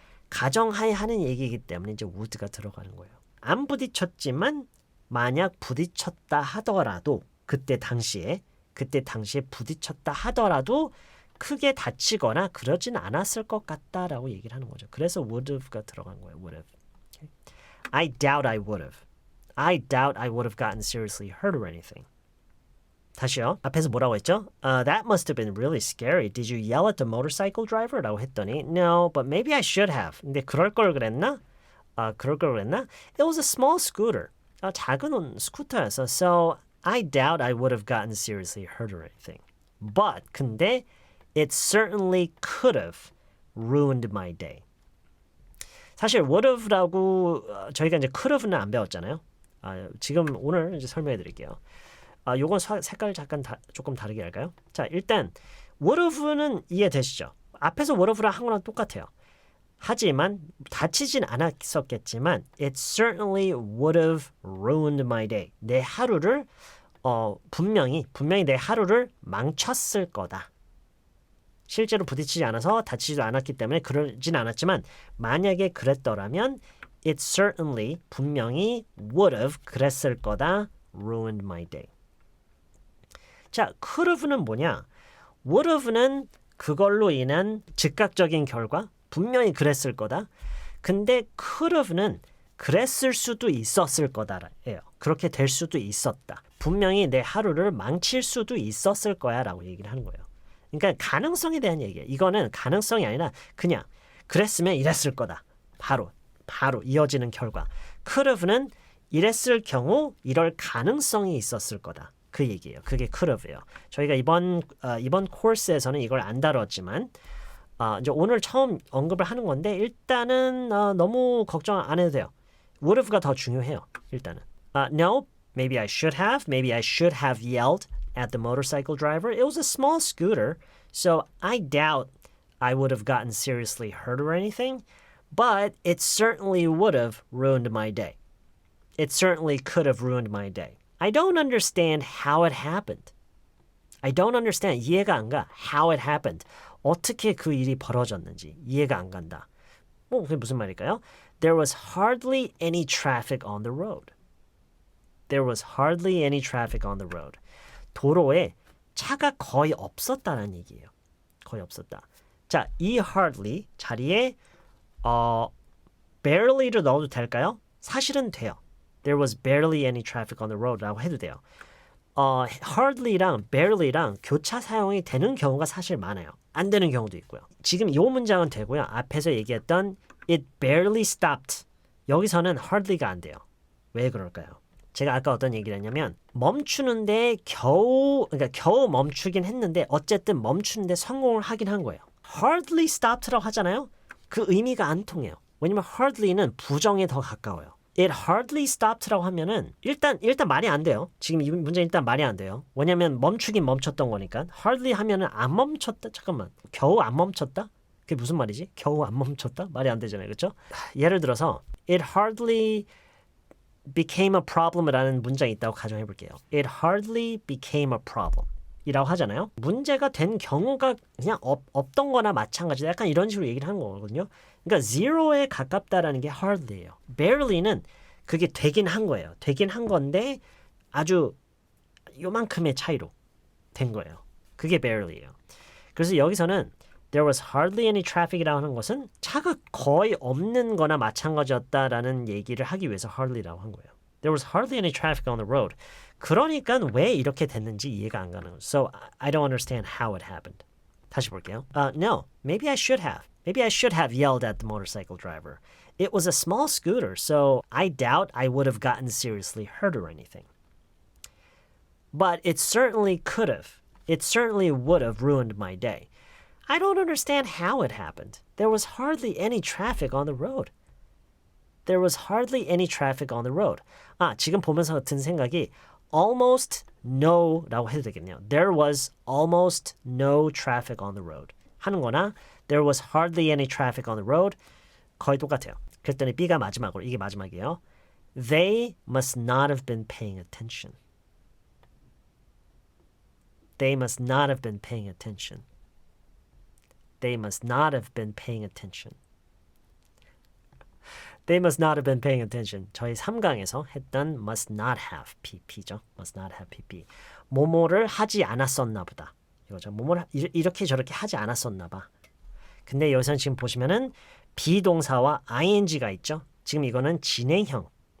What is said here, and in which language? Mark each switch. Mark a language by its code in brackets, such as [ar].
[ko] 가정하에 하는 얘기이기 때문에 이제 would가 들어가는 거예요. 안 부딪혔지만 만약 부딪혔다 하더라도 그때 당시에 부딪혔다 하더라도 크게 다치거나 그러진 않았을 것 같다라고 얘기를 하는 거죠. 그래서 would have가 들어간 거예요. [en] would have. Okay. I doubt I would have. I doubt I would have gotten seriously hurt or anything. [ko] 다시요. 앞에서 뭐라고 했죠? [en] That must have been really scary. Did you yell at the motorcycle driver? [ko] 라고 했더니 [en] No, but maybe I should have. [ko] 근데 그럴 걸 그랬나? 그럴 걸 그랬나? [en] It was a small scooter. [ko] 작은 스쿠터였어. [en] So I doubt I would have gotten seriously hurt or anything. But 근데 it certainly could have ruined my day. [ko] 사실 would have라고 저희가 이제 could have는 안 배웠잖아요. 지금 오늘 이제 설명해 드릴게요. 요건 색깔 잠깐 조금 다르게 할까요? 자, 일단 would have는 이해되시죠? 앞에서 would have랑 한 거랑 똑같아요. 하지만 다치진 않았었겠지만 [en] it certainly would have ruined my day. [ko] 내 하루를 분명히 내 하루를 망쳤을 거다. 실제로 부딪히지 않아서 다치지도 않았기 때문에 그러진 않았지만 만약에 그랬더라면 it certainly 분명히 would have 그랬을 거다. [en] ruined my day. [ko] 자, could have는 뭐냐? would have는 그걸로 인한 즉각적인 결과, 분명히 그랬을 거다. 근데 could have는 그랬을 수도 있었을 거다예요. 그렇게 될 수도 있었다. 분명히 내 하루를 망칠 수도 있었을 거야 라고 얘기를 하는 거예요. 그러니까 가능성에 대한 얘기예요. 이거는 가능성이 아니라 그냥 그랬으면 이랬을 거다. 바로 이어지는 결과. could have는 이랬을 경우 이럴 가능성이 있었을 거다. 그 얘기예요. 그게 could have예요. 저희가 이번 코र्스에서는 이걸 안 다뤘지만 이제 오늘 처음 언급을 하는 건데 일단은 너무 걱정 안 해도 돼요. would have가 더 중요해요. 일단은. [en] No, maybe I should have. Maybe I should have yelled at the motorcycle driver. It was a small scooter, so I doubt I would have gotten seriously hurt or anything, but it certainly would have ruined my day. It certainly could have ruined my day. I don't understand how it happened. I don't understand. [ko] 이해가 안 가. [en] How it happened. [ko] 어떻게 그 일이 벌어졌는지 이해가 안 간다. 그게 무슨 말일까요? [en] There was hardly any traffic on the road. There was hardly any traffic on the road. [ko] 도로에 차가 거의 없었다는 얘기예요. 거의 없었다. 자, 이 hardly 자리에 barely를 넣어도 될까요? 사실은 돼요. [en] There was barely any traffic on the road [ko] 라고 해도 돼요. hardly랑 barely랑 교차 사용이 되는 경우가 사실 많아요. 안 되는 경우도 있고요. 지금 이 문장은 되고요. 앞에서 얘기했던 [en] it barely stopped. [ko] 여기서는 hardly가 안 돼요. 왜 그럴까요? 제가 아까 어떤 얘기를 했냐면 멈추는데 겨우 멈추긴 했는데 어쨌든 멈추는데 성공을 하긴 한 거예요. hardly stopped라고 하잖아요. 그 의미가 안 통해요. 왜냐면 hardly는 부정에 더 가까워요. [en] It hardly stopped [ko] 라고 하면은 일단 말이 안 돼요. 지금 이 문제 일단 말이 안 돼요. 왜냐면 멈추긴 멈췄던 거니까. hardly 하면은 안 멈췄다. 잠깐만. 겨우 안 멈췄다? 그게 무슨 말이지? 겨우 안 멈췄다? 말이 안 되잖아요. 그렇죠? 예를 들어서 [en] it hardly became a problem [ko] 이라는 문장이 있다고 가정해 볼게요. [en] It hardly became a problem. [ko] 이라고 하잖아요. 문제가 된 경우가 그냥 없던 거나 마찬가지다. 약간 이런 식으로 얘기를 하는 거거든요. 그러니까 zero에 가깝다라는 게 hardly예요. barely는 그게 되긴 한 거예요. 되긴 한 건데 아주 요만큼의 차이로 된 거예요. 그게 barely예요. 그래서 여기서는 there was hardly any traffic이라고 하는 것은 차가 거의 없는 거나 마찬가지였다라는 얘기를 하기 위해서 hardly라고 한 거예요. [en] There was hardly any traffic on the road. [ko] 그러니까 왜 이렇게 됐는지 이해가 안 가는 거예요. [en] So I don't understand how it happened. [ko] 다시 볼게요. [en] No, maybe I should have. Maybe I should have yelled at the motorcycle driver. It was a small scooter, so I doubt I would have gotten seriously hurt or anything. But it certainly could have. It certainly would have ruined my day. I don't understand how it happened. There was hardly any traffic on the road. There was hardly any traffic on the road. [ko] 지금 보면서 든 생각이 almost no라고 해도 되겠네요. [en] There was almost no traffic on the road. [ko] 하는 거나 [en] there was hardly any traffic on the road. [ko] 거의 똑같아요. 그랬더니 B가 마지막으로, 이게 마지막이에요. [en] They must not have been paying attention. They must not have been paying attention. They must not have been paying attention. They must not have been paying attention. [ko] 저희 3강에서 했던 [en] must not have pp죠. must not have pp. [ko] 뭐뭐를 하지 않았었나 보다. 이거죠. 뭐뭐를 이렇게 저렇게 하지 않았었나 봐. 근데 여기서는 지금 보시면은 비동사와 ing가 있죠. 지금 이거는 진행형이에요.